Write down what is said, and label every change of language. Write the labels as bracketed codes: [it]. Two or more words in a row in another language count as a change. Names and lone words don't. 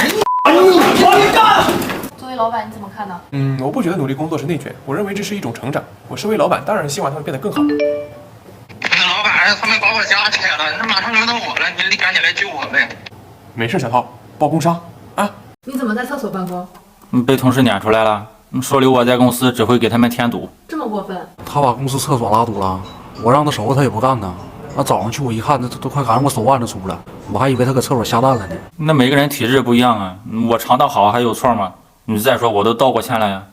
[zh] 作為老闆，你怎麼看呢？我不覺得努力工作是內捲，我認為這是一種成長。我身為老闆，當然希望他們變得更好。老闆，他們把我家拆了，那馬上輪到我了，你趕緊來救我唄。沒事，小濤，報工傷啊。你怎麼在廁所辦公？被同事攆出來了，說留我在公司只會給他們添堵。這麼過分？他把公司廁所拉堵了，我讓他收拾他也不幹呢。那早上去我一看，那都快趕上我手腕子粗了，我還以為他搁廁所下蛋了呢。那每個人體質不一樣啊，我腸道好還有錯嗎？你再說我都道過歉了呀。